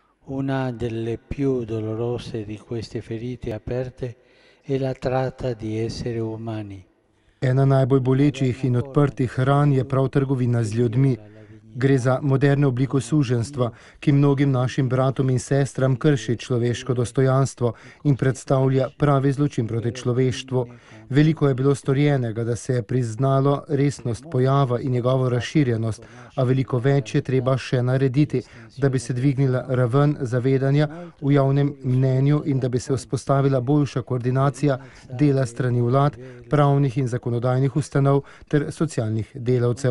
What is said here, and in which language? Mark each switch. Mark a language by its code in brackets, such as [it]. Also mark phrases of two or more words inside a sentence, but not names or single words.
[it] Una delle più dolorose di queste ferite aperte è la tratta di esseri umani. [sl] Ena najbolj bolečih in odprtih ran je prav trgovina z ljudmi. Gre za moderno obliko suženjstva, ki mnogim našim bratom in sestram krši človeško dostojanstvo in predstavlja pravi zločin proti človeštvu. Veliko je bilo storjenega, da se je priznalo resnost pojava in njegovo razširjenost, a veliko več je treba še narediti, da bi se dvignila raven zavedanja v javnem mnenju in da bi se vzpostavila boljša koordinacija dela strani vlad, pravnih in zakonodajnih ustanov ter socialnih delavcev.